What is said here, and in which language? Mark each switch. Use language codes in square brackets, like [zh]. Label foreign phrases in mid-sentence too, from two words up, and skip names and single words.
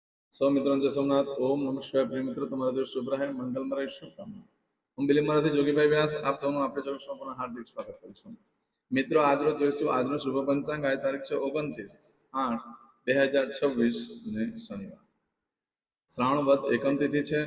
[hi] सौ मित्रों जय सोमनाथ। [sa] ओम नमः शिवाय। [hi] प्रिय मित्रों, [gu] તમારો દિવસ શુભ રહે, મંગલમય રહે, શુભકામના। હું બિલીમરાથી જોગીભાઈ વ્યાસ આપ સૌનું આપણે ચર્ચા પુનઃ હાર્દિક સ્વાગત કરું છું। મિત્રો, આજરોજ જોઈશું આજનો શુભ પંચાંગ। આજ તારીખ છે 29/8/2026 ને શનિવાર, શ્રાવણ વદ એકમ તિથિ છે।